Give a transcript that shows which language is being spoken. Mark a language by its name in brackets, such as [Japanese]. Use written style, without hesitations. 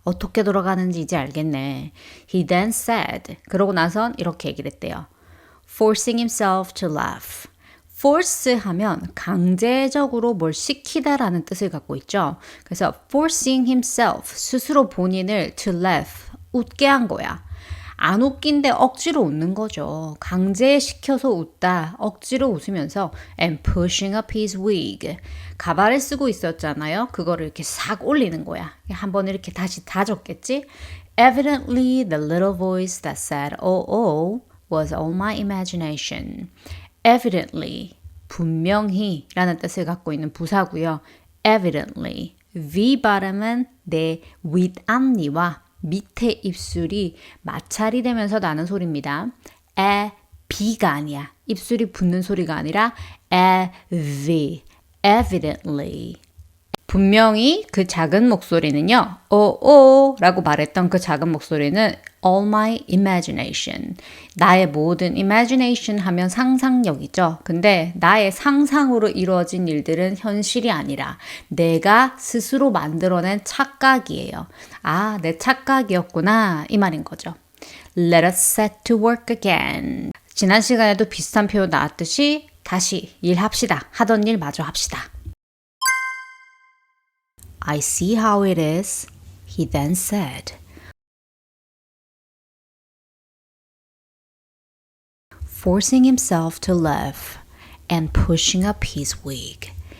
[Korean] 어떻게 돌아가는지 이제 알겠네. [English] He then said. [Korean] 그러고 나선 이렇게 얘기를 했대요. [English] Forcing himself to laugh. [Korean] force 하면 강제적으로 뭘 시키다라는 뜻을 갖고 있죠. 그래서 [English] forcing himself, [Korean] 스스로 본인을 [English] to laugh, [Korean] 웃게 한 거야. 안 웃긴데 억지로 웃는 거죠. 강제시켜서 웃다, 억지로 웃으면서 [English] and pushing up his wig. [Korean] 가발을 쓰고 있었잖아요. 그거를 이렇게 싹 올리는 거야. 한번 이렇게 다시 다졌겠지? [English] Evidently, the little voice that said, "Oh, oh," was all my imagination. [Korean] Evidently, 분명히 라는 뜻을 갖고 있는 부사고요. Evidently, V 발음은 내 윗앞니와 밑에 입술이 마찰이 되면서 나는 소리입니다. B가 아니야. 입술이 붙는 소리가 아니라 V, evidently. 분명히 그 작은 목소리는요. 오 라고 말했던 그 작은 목소리는 [English] all my imagination. [Korean] 나의 모든 imagination 하면 상상력이죠. 근데 나의 상상으로 이루어진 일들은 현실이 아니라 내가 스스로 만들어낸 착각이에요. 아, 내 착각이었구나. 이 말인 거죠. [English] Let us set to work again. [Korean] 지난 시간에도 비슷한 표현 나왔듯이 다시 일합시다. 하던 일 마저 합시다. [English] I see how it is, he then said. Forcing himself to laugh and pushing up his wig.